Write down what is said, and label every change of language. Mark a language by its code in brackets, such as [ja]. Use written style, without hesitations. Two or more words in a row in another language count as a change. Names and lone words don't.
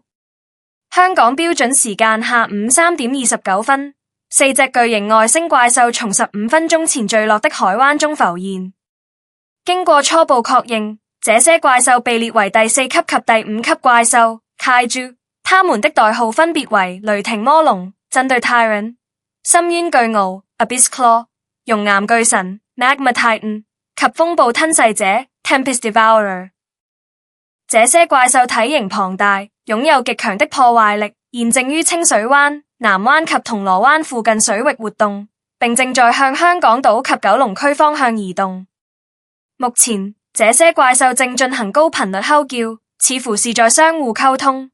[zh] 香港標準時間下午3點29分，4隻巨型外星怪獸從15分鐘前墜落的海灣中浮現。經過初步確認，這些怪獸被列為第4級及第5級怪獸 Kaijus， 它們的代號分別為雷霆魔龍、震隊 Tyrant、深淵巨鰲 [en] Abyss Claw、 [zh] 熔岩巨神 [en] Magma Titan [zh] 及風暴吞噬者 [en] Tempest Devourer。 [zh] 這些怪獸體型龐大，擁有極強的破壞力，現正於清水灣、 南灣及銅鑼灣附近水域活動，並正在向香港島及九龍區方向移動。目前，這些怪獸正進行高頻率吼叫，似乎是在相互溝通。